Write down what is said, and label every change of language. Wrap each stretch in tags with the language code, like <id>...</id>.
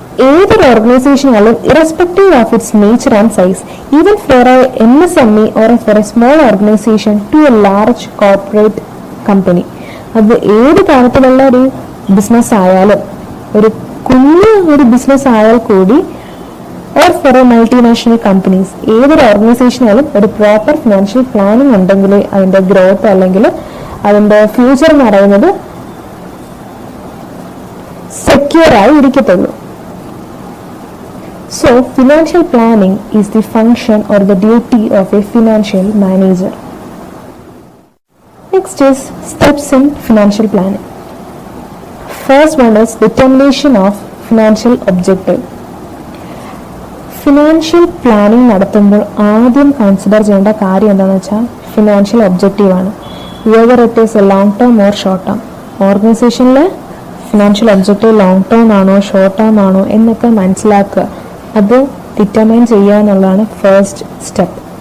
<ml>ഏതൊരു ഓർഗനൈസേഷൻ ആയാലും</ml> <en>irrespective of its nature and size, even for a MSME or for a small organisation to a large corporate company,</en> <ml>അത് ഏത് തരത്തിലുള്ള ഒരു business ആയാലും, ഒരു കുഞ്ഞു ഒരു ബിസിനസ് ആയാൽ കൂടി,</ml> <en>or for a multinational companies,</en> <ml>ഏതൊരു ഓർഗനൈസേഷൻ ആയാലും ഒരു പ്രോപ്പർ ഫിനാൻഷ്യൽ പ്ലാനിങ് ഉണ്ടെങ്കിൽ അതിന്റെ ഗ്രോത്ത് അല്ലെങ്കിൽ അതിന്റെ ഫ്യൂച്ചർ എന്ന് പറയുന്നത് സെക്യൂർ ആയി ഇരിക്കത്തുള്ളൂ.</ml> <en>So, financial planning is the function or the duty of a financial manager. Next is steps in financial planning. First one is determination of financial objective.</en> <ml>Financial planning നടത്തുമ്പോൾ ആദ്യം consider ചെയ്യേണ്ട കാര്യം എന്താണെന്ന് വെച്ചാൽ financial objective ആണ്.</ml> <en>Whether it is a long term or short term.</en> <ml>ഓർഗനൈസേഷനിലെ financial objective long term ആണോ short term ആണോ എന്നൊക്കെ മനസ്സിലാക്കുക, അത് ഡിറ്റർമൈൻ ചെയ്യുക എന്നുള്ളതാണ് ഫസ്റ്റ് സ്റ്റെപ്പ്.</ml>